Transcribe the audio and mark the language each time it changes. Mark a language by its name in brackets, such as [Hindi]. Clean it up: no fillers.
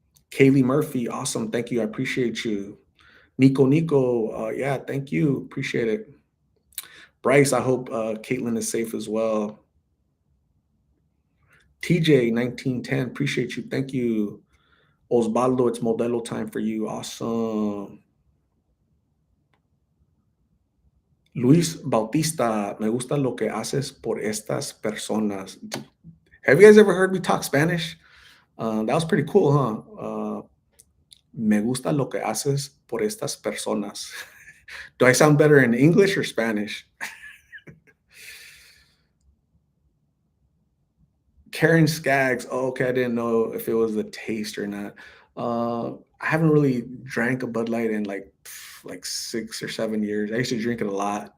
[English] Kaylee Murphy, awesome. Thank you. I appreciate you. Nico, yeah, thank you. Appreciate it. Bryce, I hope Caitlin is safe as well. TJ 1910, appreciate you. Thank you. Osvaldo, it's Modelo time for you. Awesome. [Spanish] Luis Bautista, me gusta lo que haces por estas personas. [English] Have you guys ever heard me talk Spanish? That was pretty cool, huh? [Spanish] Me gusta lo que haces por estas personas. [English] Do I sound better in English or Spanish? Karen Skaggs. Oh, okay, I didn't know if it was the taste or not. I haven't really drank a Bud Light in like 6 or 7 years. I used to drink it a lot.